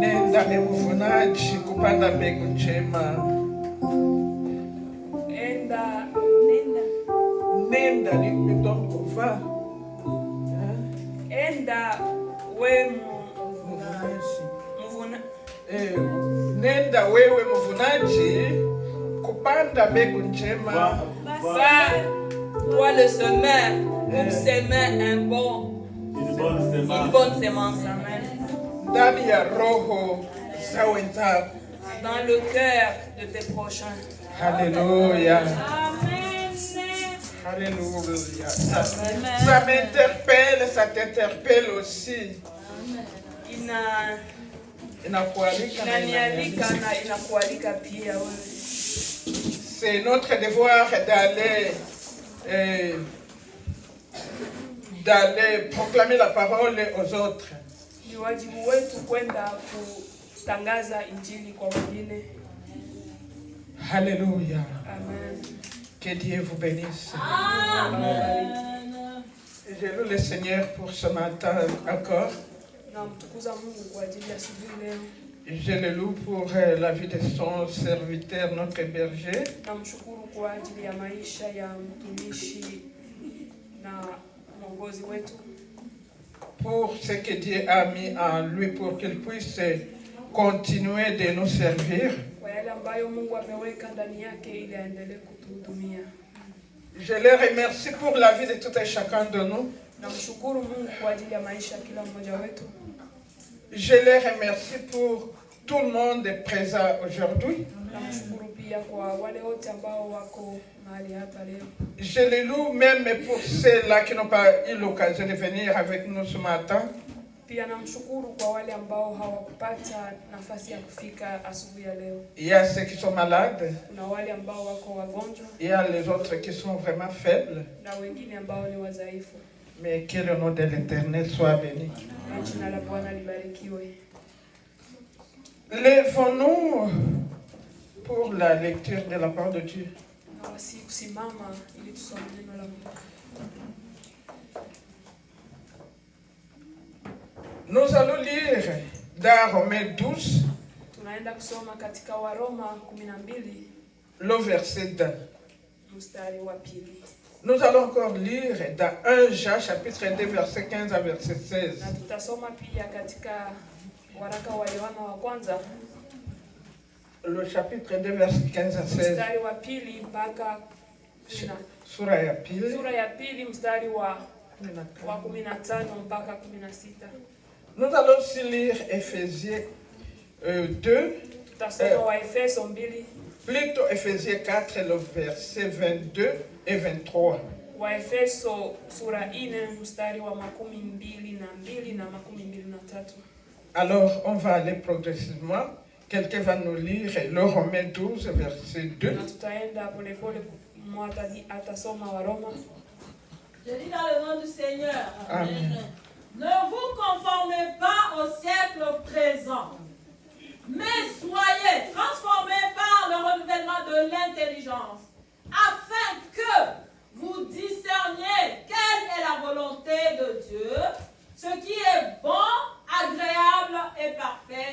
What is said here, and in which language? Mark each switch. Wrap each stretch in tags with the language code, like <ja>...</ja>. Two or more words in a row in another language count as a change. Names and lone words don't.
<sw>Enda emuvunaji kupanda mbegu njema. Nenda ni</sw> <fr>donc va.</fr> <sw>Enda we nenda wewe mvunaji kupanda mbegu njema.</sw> <fr>Va, toi le semeur, pour s'aimer une bonne semence. Amen.</fr> <sw>Ndani ya roho za wenzako.</sw> <fr>Dans le cœur de tes prochains. Alléluia. Amen. Alléluia. Ça m'interpelle, ça t'interpelle aussi.</fr> <sw>Inanialika na inakualika pia wewe.</sw> <fr>C'est notre devoir d'aller proclamer la parole aux autres.</fr> <sw>Ni wajibu wetu kwenda kutangaza injili kwa wengine.</sw> <fr>Alléluia. Amen. Que Dieu vous bénisse. Amen. Je loue le Seigneur pour ce matin encore.</fr> <sw>Namtukuza Mungu kwa ajili ya asubuhi leo.</sw> <fr>Je le loue pour la vie de son serviteur, notre berger.</fr> <sw>Namshukuru kwa ajili ya maisha ya mtumishi na mwongozi wetu.</sw> <fr>Pour ce que Dieu a mis en lui pour qu'il puisse continuer de nous servir.</fr> <sw>Kwa yale ambayo Mungu ameweka ndani yake ili aendelee kutuhudumia.</sw> <fr>Je le remercie pour la vie de tout et chacun de nous.</fr> <sw>Namshukuru Mungu kwa ajili ya maisha ya kila mmoja wetu.</sw> <fr>Je le remercie pour tout le monde présent aujourd'hui.</fr> <sw>Namshukuru pia kwa wale wote ambao wako mahali hapa leo.</sw> <fr>Je le loue même pour ceux-là qui n'ont pas eu l'occasion de venir avec nous ce matin.</fr> <sw>Pia namshukuru kwa wale ambao hawakupata nafasi ya kufika asubuhi ya leo.</sw> <fr>Il y a ceux qui sont malades.</fr> <sw>Kuna wale ambao wako wagonjwa.</sw> <fr>Il y a les autres qui sont vraiment faibles.</fr> <sw>Na wengine ambao ni wadhaifu.</sw> <fr>Mais que le nom de l'Éternel soit béni.</fr> <sw>Jina la Bwana libarikiwe.</sw> <fr>Lèvons-nous pour la lecture de la parole de Dieu.</fr> <sw>Nawasi kusimama ili tusome neno la Mungu.</sw> <fr>Nous allons lire dans Romains 12.</fr> <sw>Tunaenda kusoma katika Waroma 12.</sw> <fr>Le verset 2.</fr> <sw>Mstari wa pili.</sw> <fr>Nous allons encore lire dans 1 Jean chapitre 2 verset 15 à verset 16.</fr> <sw>Na tutasoma pia katika waraka wa Yohana wa kwanza.</sw> <fr>Le chapitre 2 verset 15 à 16.</fr> <sw>Mstari wa pili mpaka Sura ya pili. Sura ya pili mstari wa 15 mpaka 16.</sw> <fr>Nous allons aussi lire Éphésiens 2.</fr> <sw>Tutasoma wa Efeso 2.</sw> <fr>Plutôt Éphésiens 4, le verset 22 et 23.</fr> <sw>Wa Efeso sura 4 mstari wa 22 na 23.</sw> <fr>Alors, on va aller progressivement. Quelqu'un va nous lire le Romains 12, verset 2. Je lis dans le nom du Seigneur. Amen. Ne vous conformez pas au siècle présent, mais soyez transformés par le renouvellement de l'intelligence, afin que vous discerniez quelle est la volonté de Dieu, ce qui est bon, agréable et parfait.</fr>